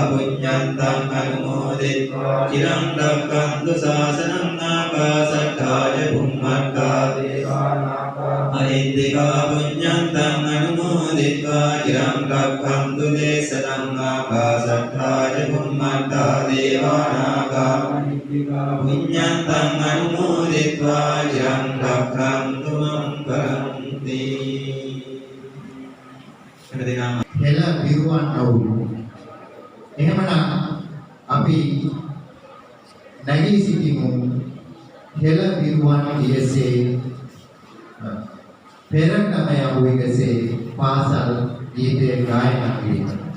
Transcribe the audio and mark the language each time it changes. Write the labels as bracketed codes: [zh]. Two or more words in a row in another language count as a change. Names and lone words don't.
[pi] පුඤ්ඤන්තං අනුමෝදිत्वा චිරං රක්ඛන්තු ශාසනං ආකාශට්ඨාය බුම්මට්ඨා දේවානාගා මහිද්దికා පුඤ්ඤන්තං අනුමෝදිत्वा චිරං රක්ඛන්තු දේශනං ආකාශට්ඨාය බුම්මට්ඨා දේවානාගා මහිද්దికා පුඤ්ඤන්තං අනුමෝදිत्वा චිරං රක්ඛන්තු මං පරන්ති. [si] හෙළ විරුවන් අවුල්. එහෙමනම් අපි නැගී සිටිමු හෙළ විරුවන් දියසේ පෙරණම යවු එකසේ පාසල් ගීතය ගායනා කිරීම.